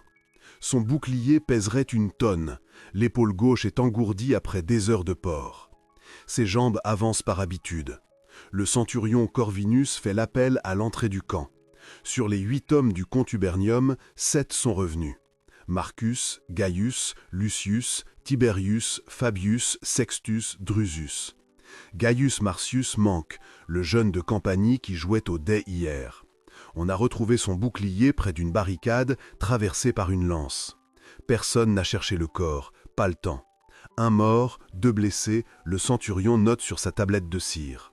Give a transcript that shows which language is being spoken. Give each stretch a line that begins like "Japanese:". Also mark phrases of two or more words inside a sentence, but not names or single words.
French: Son bouclier pèserait 1 tonne. L'épaule gauche est engourdie après des heures de port. Ses jambes avancent par habitude. Le centurion Corvinus fait l'appel à l'entrée du camp. Sur les 8 hommes du contubernium, 7 sont revenus. Marcus, Gaius, Lucius, Tiberius, Fabius, Sextus, Drusus. Gaius Marcius manque, le jeune de Campanie qui jouait au dé hier. On a retrouvé son bouclier près d'une barricade traversée par une lance. Personne n'a cherché le corps, pas le temps. 1 mort, 2 blessés, le centurion note sur sa tablette de cire.